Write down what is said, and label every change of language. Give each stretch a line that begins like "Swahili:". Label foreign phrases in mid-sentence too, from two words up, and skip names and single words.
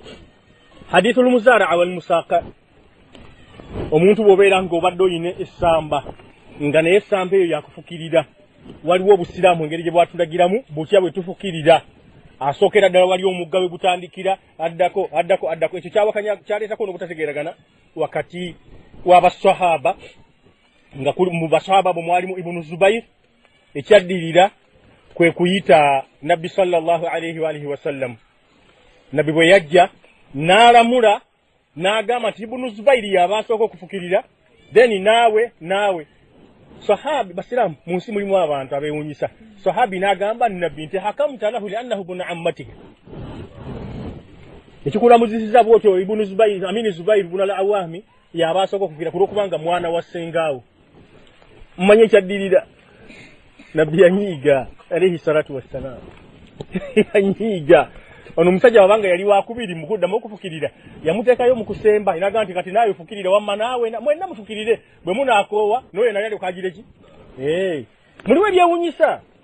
Arabic: حديث المزارعة والمساقاة,
Ganda: omuntu bw'obeera ng'obadde oyina essamba nga naye essamba eyo yakufukirira, waliwo obusiraamu engeri gye bwatulagiramu butya bwe tufukirira. Asookera ddala wali omugga we gutandikira addako ekyo kyaleetako n'obutategeeragana wakati w'abasahaba nga mu basahaba bo mwalimu Ibnu Zubair. Ekyaddirira kwe kuyita Nabbi
Arabic: صلى الله عليه وعلى آله وسلم.
Ganda: Nabbi bwe yajja n'alamula n'agamba nti Ibnu Zubair y'abasooka okufukirira, then naawe sahabi. Basiraamu mu nsi mulimu abantu abeewunyisa. Sahabi n'agamba Nabbi nti
Arabic: حكمت له لأنه ابن عمته.
Ganda: Ekikulamuzisiza bwotyo Ibnu Zubair Zubair ibn al-Awwami y'abasooka okufukirira kulwokubanga mwana wa ssengaawo. Mmanye ekyaddirira Nabbi yanyiiga
Arabic: عليه الصلاة والسلام.
Ganda: Yanyiiga ono omusajja wabanga yali wakubiri mu kuddamu okufukirira yamuteekayo mu kusemba inaga nti kati naawe fukirire wamma naawe mwenna mufukirire bwe munaakoowa noyo naye okagire ki muliwo ebyewunyisa.